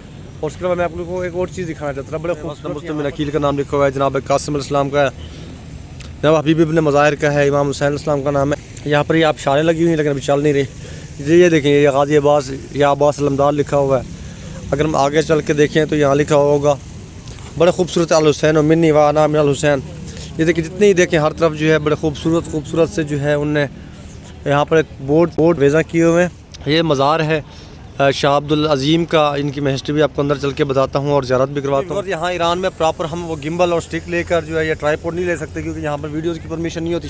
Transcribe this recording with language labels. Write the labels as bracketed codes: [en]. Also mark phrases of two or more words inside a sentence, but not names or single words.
[ur] اور اس کے بعد میں آپ لوگوں کو ایک اور چیز دکھانا چاہتا ہوں. بڑے خوبصورت مسلم عقیل کا نام لکھا ہوا ہے، جناب قاسم علیہ السلام کا ہے، جناب حبیب ابن مظاہر کا ہے، امام حسین السلام کا نام ہے. یہاں پر یہ آپ اشاریں لگی ہوئی ہیں لیکن ابھی چل نہیں رہی. یہ دیکھیں یہ غازی عباس یا عباس علمدار لکھا ہوا ہے. اگر ہم آگے چل کے دیکھیں تو یہاں لکھا ہوگا بڑے خوبصورت [ar] الحسین و منی و انا من الحسین. [ur] یہ دیکھیں جتنے ہی دیکھیں ہر طرف جو ہے بڑے خوبصورت سے جو ہے ان نے یہاں پر ایک بورڈ ویزا کیے ہوئے ہیں. یہ مزار ہے شاہ عبد العظیم کا. ان کی میں ہسٹری بھی آپ کو اندر چل کے بتاتا ہوں اور زیارت بھی کرواتا ہوں. یہاں ایران میں پراپر ہم وہ گمبل اور سٹک لے کر جو ہے یہ ٹرائیپوڈ نہیں لے سکتے کیونکہ یہاں پر ویڈیوز کی پرمیشن نہیں ہوتی.